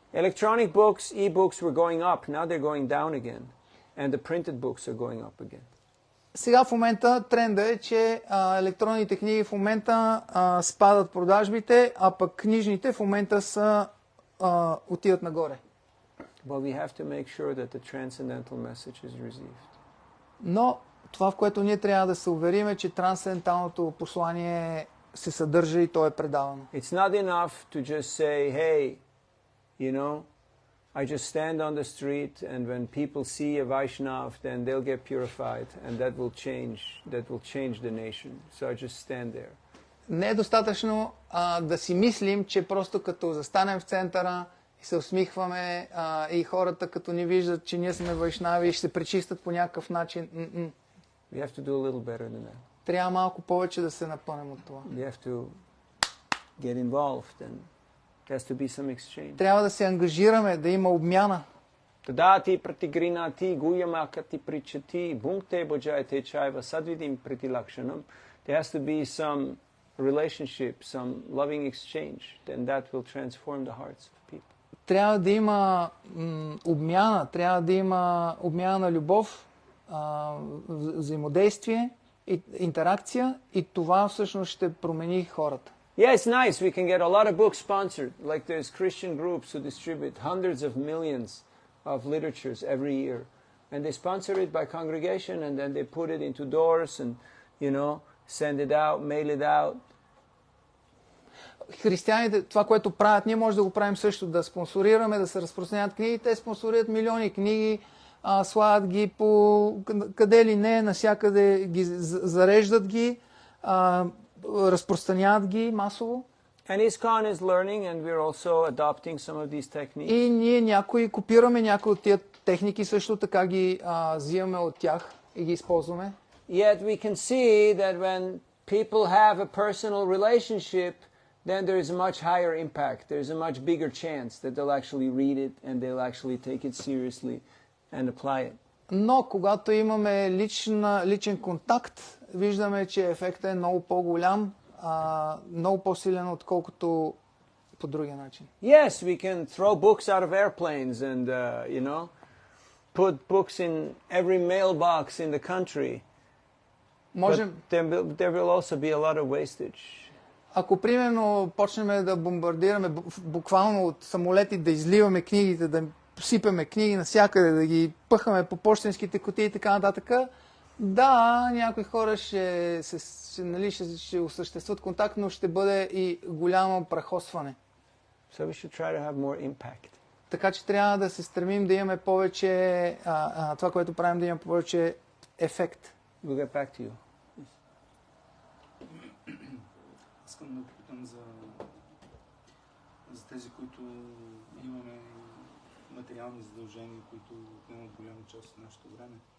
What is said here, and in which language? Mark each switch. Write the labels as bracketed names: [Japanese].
[English] Electronic books, e-books were going up. Now they're going down again. And the printed books are going up again. [Bulgarian] Сега в момента тренда е, че електронните книги в момента спадат продажбите, а пък книжните в момента отиват нагоре. [English] But we have to make sure that the transcendental message is received. [Bulgarian] Но това, в което ние трябва да се уверим, е, че трансценденталното послание се съдържа и то е предавано. [English] It's not enough to just say, hey, you know, I just stand on the street and when people see a Vaishnav, then they'll get purified and that will change the nation. So I just stand there. [Bulgarian] Не е достатъчно да си мислим, че просто като застанем в центъра и се усмихваме и хората като ни виждат, че ние сме вайшнави и ще се пречистят по някакъв начин. [English] We have to do a little better than that. [Bulgarian] Трябва малко повече да се напънем от това. [English] We have to get involved and there has to be some exchange. [Bulgarian] Трябва да се ангажираме, да има обмяна. [Sanskrit] Tadati pratigrinati guyamakati prichati bhunkte bhajayate chaiva sadvidim pritilakshanam. [English] There has to be some relationship, some loving exchange. Then that will transform the hearts of people. [Bulgarian] Трябва да има обмяна, трябва да има обмяна на любов, взаимодействие, интеракция и това всъщност ще промени хората. [English] Yeah, it's nice. We can get a lot of books sponsored. Like there's Christian groups who distribute hundreds of millions of literatures every year. And they sponsor it by congregation and then they put it into doors and, you know, send it out, mail it out. [Bulgarian] Християните, това, което правят, ние може да го правим също, да спонсорираме, да се разпространяват книги. Те спонсорират милиони книги, слагат ги по къде ли не, насякъде ги зареждат ги, разпространяват ги масово. [English] And ISKCON is learning and we're also adopting some of these techniques. [Bulgarian] И ние копираме някои от тия техники, също така ги взимаме от тях и ги използваме. [English] Yet we can see that when people have a personal relationship, then there is a much higher impact. There is a much bigger chance that they'll actually read it and they'll actually take it seriously and apply it. [Bulgarian] Но когато имаме личен контакт, виждаме, че ефектът е много по-голям, много по-силен, отколкото по другия начин. [English] Yes, we can throw books out of airplanes and, you know, put books in every mailbox in the country. But there will also be a lot of wastage. [Bulgarian] Ако примерно почнем да бомбардираме буквално от самолети, да изливаме книгите, да сипеме книги навсякъде, да ги пъхаме по пощенските кутии и така нататък, да, някои хора ще осъществят контакт, но ще бъде и голямо прахосване. [English] So we should try to have more impact. [Bulgarian] Така че трябва да се стремим да имаме повече, това, което правим, да имаме повече ефект. [English] We'll get back to you. [Bulgarian] Искам да попитам за тези, които имаме материални задължения, които отнемат голяма част от нашето време.